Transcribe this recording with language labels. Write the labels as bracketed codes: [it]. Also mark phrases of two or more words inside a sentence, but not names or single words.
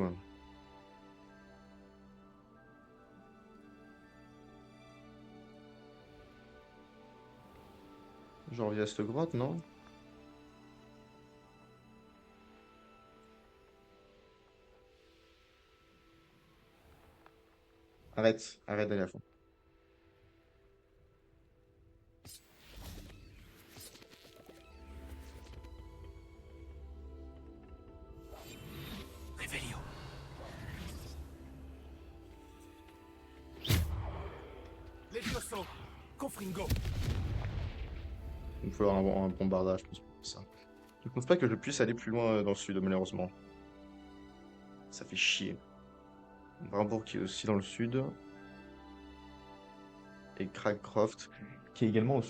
[fr] Genre via cette grotte, non? Arrête, arrête d'aller à fond. Revelio. Levioso. Confringo. Il me falloir un bombardage, je pense, pour ça. Je pense pas que je puisse aller plus loin dans le sud, malheureusement. Ça fait chier. Brimbourg qui est aussi dans le sud. Et Cragcroft qui est également au sud.